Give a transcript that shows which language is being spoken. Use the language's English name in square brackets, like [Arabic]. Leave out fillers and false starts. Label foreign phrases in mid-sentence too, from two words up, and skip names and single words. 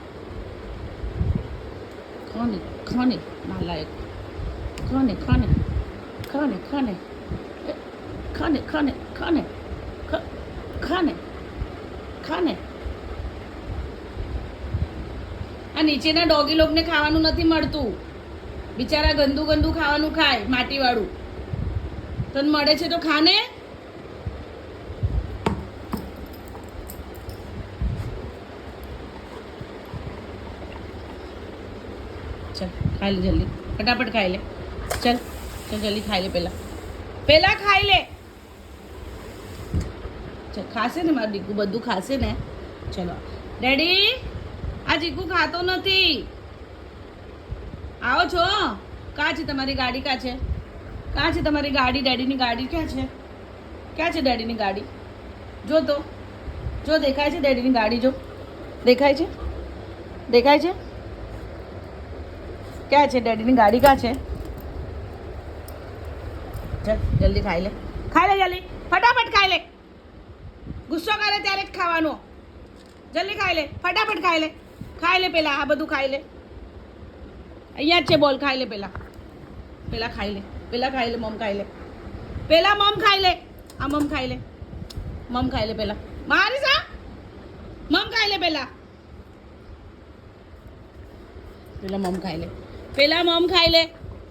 [Gujarati] ખાને ખાને નાલાયક, ખાને ખાને ખાને ખાને ખાને ખાને ખાને ખાને ખાને. આ નીચેના ડોગી લોકોને ખાવાનું નથી મળતું, બિચારા ગંદુ ગંદુ ખાવાનું ખાય, માટીવાળું. તને મળે છે તો ખાને. ચલ ખા લે જલ્દી, ફટાફટ ખાઈ લે. ચલ ચલ જલ્દી ખાઈ લે, પેલા ખાઈ લે. ચલ ખાશે ને માર દીકુ બધું ખાશે ને. ચલો ડેડી, આ દીકુ ખાતો નથી. આવો છો? કાં છે તમારી ગાડી? કાં છે? કાં છે તમારી ગાડી? ડેડીની ગાડી ક્યાં છે? ક્યાં છે ડેડીની ગાડી? જો તો, જો દેખાય છે ડેડીની ગાડી? જો દેખાય છે, દેખાય છે. [Hindi] क्या है डैडी गाड़ी का है? [Gujarati] ચલ જલ્દી ખાઈ લે, જલ્દી ફટાફટ ખાઈ લે. ગુસ્સો કરે ત્યારે ખાવાનો. જલ્દી ખાઈ લે, ફટાફટ ખાઈ લે પેલા. आ બધું ખાઈ લે. અહીંયા જ છે બોલ. ખાઈ લે પેલા ખાઈ લે, મમ ખાઈ લે. પેલા મમ ખાઈ લે. આ મમ ખાઈ લે, પેલા મારી સા મમ ખાઈ લે. પેલા મમ ખાઈ લે, મમ ખાઈ લે.